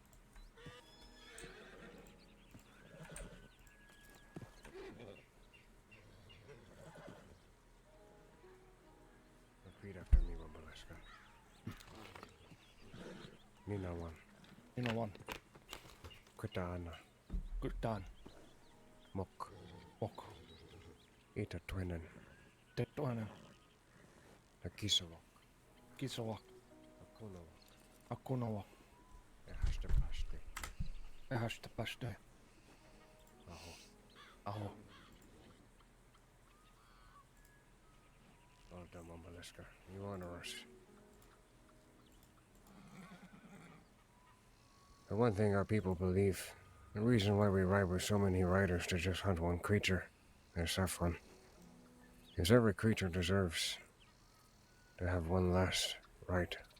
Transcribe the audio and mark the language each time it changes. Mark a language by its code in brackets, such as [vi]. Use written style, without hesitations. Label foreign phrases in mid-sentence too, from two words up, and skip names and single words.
[en] Repeat after me, Wombaleska. Nina one. You know one. Quita Anna. Good done. Mok. Walk. Ita Twenen. Tetwana. Nakisawak. Kisawak. Akunawak. Akunawak. Ehastapashte. Ehastapashte. Aho. Aho. Well done, Wombaleska. You honor us. The one thing our people believe, the reason why we ride with so many riders to just hunt one creature, their Saffron, is every creature deserves to have one last right.